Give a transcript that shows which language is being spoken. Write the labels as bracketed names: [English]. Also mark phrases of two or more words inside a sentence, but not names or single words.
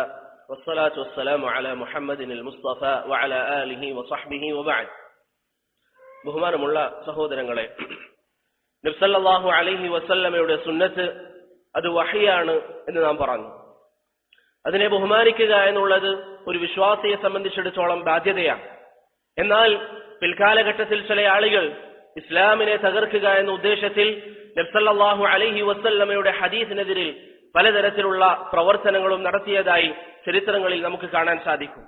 [Arabic] والصلاة والسلام على محمد المصطفى وعلى آله وصحبه وبعد. [Malayalam] ബഹുമാനമുള്ള സഹോദരങ്ങളെ, നബി [Arabic] صلى الله عليه وسلم [Malayalam] സുന്നത്ത് അത് വഹിയാണ് എന്ന് നാം പറഞ്ഞു. അതിനെ ബഹുമാനിക്കുക എന്നുള്ളത് ഒരു വിശ്വാസിയെ സംബന്ധിച്ചിടത്തോളം ബാധ്യതയാണ്. എന്നാൽ പിൽക്കാലഘട്ടത്തിൽ ചില ആളുകൾ ഇസ്ലാമിനെ തകർക്കുക എന്ന ഉദ്ദേശത്തിൽ നബി [Arabic] صلى الله عليه وسلم [Malayalam] ഹദീസിനെതിരിൽ പലതരത്തിലുള്ള പ്രവർത്തനങ്ങളും നടത്തിയതായി ചരിത്രങ്ങളിൽ നമുക്ക് കാണാൻ സാധിക്കും.